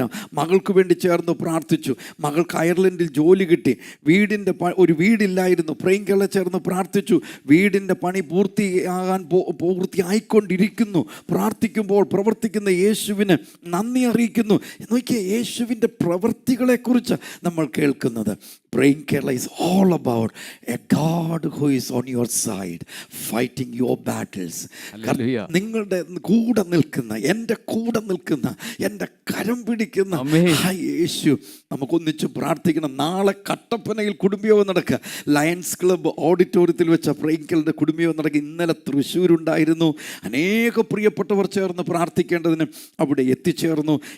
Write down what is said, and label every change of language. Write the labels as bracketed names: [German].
[Malayalam] തരാം. മകൾക്ക് വേണ്ടി ചേർന്ന് പ്രാർത്ഥിച്ചു. മകൾക്ക് അയർലൻഡിൽ ജോലി കിട്ടി. ഒരു വീടില്ലായിരുന്നു. പ്രേം കേരള ചേർന്ന് പ്രാർത്ഥിച്ചു. വീടിൻ്റെ പണി പൂർത്തിയായിക്കൊണ്ടിരിക്കുന്നു. പ്രാർത്ഥിക്കുമ്പോൾ പ്രവർത്തിക്കുന്ന യേശുവിന് നന്ദി അറിയിക്കുന്നു. നോക്കിയാൽ യേശുവിൻ്റെ പ്രവൃത്തികളെക്കുറിച്ച് നമ്മൾ കേൾക്കുന്നത്. [English] Praying Kerala is all about a God who is on your side, fighting your battles. Hallelujah. [Malayalam] നിങ്ങളുടെ കൂടെ നിൽക്കുന്ന, എൻ്റെ കൂടെ നിൽക്കുന്ന, എൻ്റെ കരം പിടിക്കുന്ന ആ യേശു. നമുക്കൊന്നിച്ച് പ്രാർത്ഥിക്കണം. നാളെ കട്ടപ്പനയിൽ കുടുംബയോഗം നടക്കുക. ലയൺസ് ക്ലബ്ബ് ഓഡിറ്റോറിയത്തിൽ വെച്ച പ്രേംകലിൻ്റെ കുടുംബയോഗം നടക്കുക. ഇന്നലെ തൃശ്ശൂരുണ്ടായിരുന്നു. അനേക പ്രിയപ്പെട്ടവർ ചേർന്ന് പ്രാർത്ഥിക്കേണ്ടതിന് അവിടെ എത്തിച്ചേർന്നു.